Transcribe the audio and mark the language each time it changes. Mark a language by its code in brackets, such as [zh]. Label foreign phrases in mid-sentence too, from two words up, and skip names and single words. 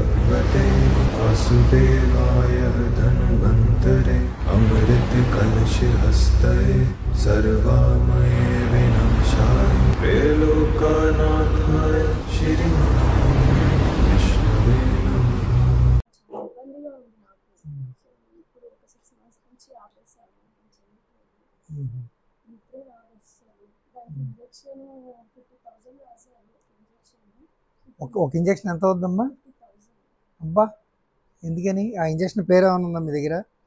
[sa] भगवते वासुदेवाय धन्वन्तरे अमृत कलश हस्ते सर्वामये विनाशाय त्रैलोक्यनाथाय श्री विष्णवे नमः। [te] ఒక ఇంజెక్షన్ ఎంత అవుద్దమ్మా? అబ్బా, ఎందుకని? ఆ ఇంజెక్షన్ పేరు ఏమైనా ఉందా మీ దగ్గర?